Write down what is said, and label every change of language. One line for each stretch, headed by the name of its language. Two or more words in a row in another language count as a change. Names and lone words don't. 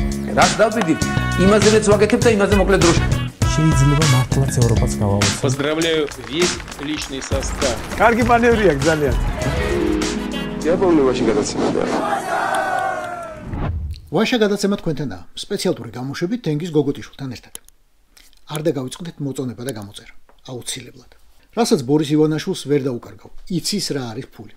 Georgian: რაც დავდივით, იმაზეც ვაკეთებ და იმაზე მოკლედ დროში. შეიძლება მართლაც ევროპაც გავავოცოთ.
Russian: Поздравляю весь личный состав.
Georgian: კარგი მანევრია ძალიან. იაპონიაში გადაცემაა. ვაშა გადაცემა თქვენთანაა, სპეციალური გამოშვებით თენგიზ გოგოტიშვილთან ერთად. არ დაგავიწყდეთ მოწონება და გამოწერა, აუცილებლად. რასაც ბორის ივანაშვილს ვერ დაუკარგავ, იცის რა არის ფული.